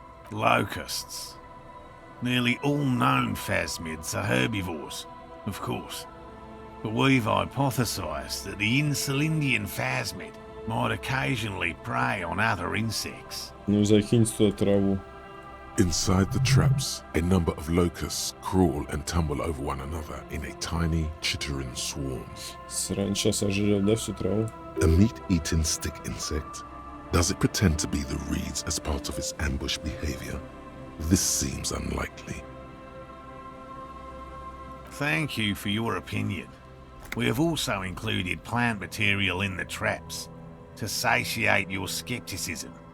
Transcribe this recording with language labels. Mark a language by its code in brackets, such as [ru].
[en] Locusts. Nearly all known phasmids are herbivores, of course, but we've hypothesized that the Insulindian phasmid might occasionally prey on other insects. [ru] Ну, закиньте туда траву. [en] Inside the traps, a number of locusts crawl and tumble over one another in a tiny, chittering swarm. [ru] Саранча сожрет, да, всю траву? [en] A meat-eating stick insect? Does it pretend to be the reeds as part of its ambush behavior? This seems unlikely. Thank you for your opinion. We have also included plant material in the traps to satiate your skepticism.